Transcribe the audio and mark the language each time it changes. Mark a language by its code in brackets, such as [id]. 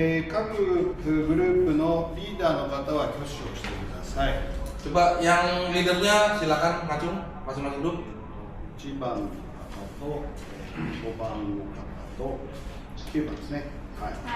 [ja] 各グループのリーダーの方は挙手をしてください。 [id] Coba yang leadernya silakan ngacung masing-masing grup. [ja] 1番の方と5番の方と9番ですね。はい。